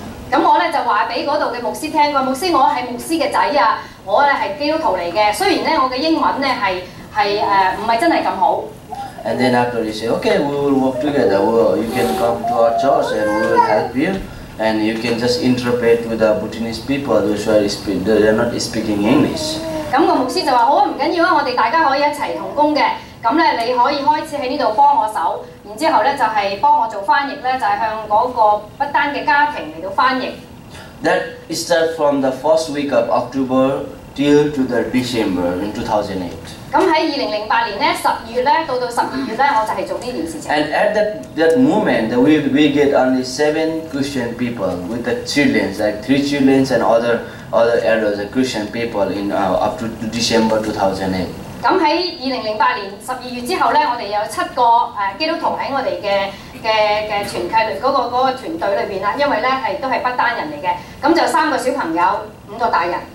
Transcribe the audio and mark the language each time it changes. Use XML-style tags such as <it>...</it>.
<yue>咁我咧就話俾嗰度嘅牧師聽，佢話牧師我係牧師嘅仔啊，我咧係基督徒嚟嘅，雖然咧我嘅英文咧係唔係真係咁好。</yue> <en>And then after he said, "Okay, we will work together. You can come to our church and we will help you." And you can just interpret with the Bhutanese people those who they are not speaking English.</en> <yue>咁個牧師就話好啊，唔緊要啊，我哋大家可以一齊同工嘅。咁咧你可以開始喺呢度幫我手，然之後咧就係幫我做翻譯咧，就係向嗰個不丹嘅家庭嚟到翻譯。</yue> <en>That starts from the first week of October till to the December in 2008.</en> <yue>咁喺2008年咧10月咧到12月咧，我就係做呢件事情。</yue> <en>And at that moment, we get only 7 Christian people with the children, like 3 children and other adults, Christian people in up to December 2008.</en> <yue>咁喺2008年12月之後咧，我哋有7個基督徒喺我哋嘅團契裏嗰個團隊裏邊啦，因為咧都係不丹人嚟嘅，咁就3個小朋友，5個大人。</yue>